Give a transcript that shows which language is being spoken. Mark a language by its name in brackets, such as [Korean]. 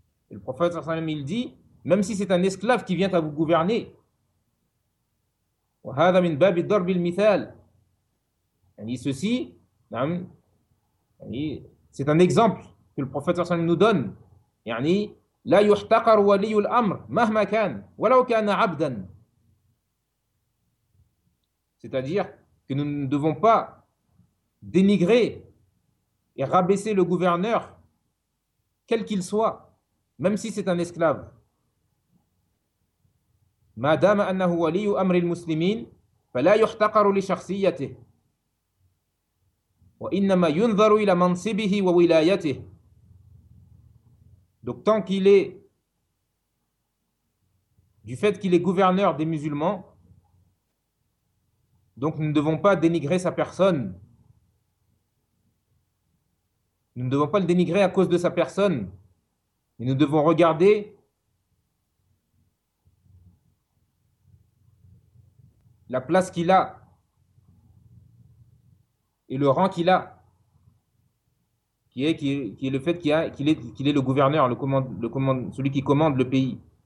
[French] Le prophète sallallahu alayhi wa sallam, il dit, même si c'est un esclave qui vient à vous gouverner, [Arabic] وهذا من باب ضرب المثال. [French] Ceci, c'est un exemple que le prophète صلى الله عليه وسلم nous donne. [Arabic] يعني لا يحتقر ولي الأمر مهما كان ولو كان عبدا. [French] C'est-à-dire que nous ne devons pas dénigrer et rabaisser le gouverneur, quel qu'il soit, même si c'est un esclave. [Arabic] ما دام أنه ولي أمر المسلمين فلا يحتقر لشخصيته وإنما ينظر إلى منصبه وولايته. [French] Donc tant qu'il est, du fait qu'il est gouverneur des musulmans, donc nous ne devons pas dénigrer sa personne. Nous ne devons pas le dénigrer à cause de sa personne, mais nous devons regarder la place qu'il a et le rang qu'il a, qui est le fait qu'il est le gouverneur, celui qui commande le pays.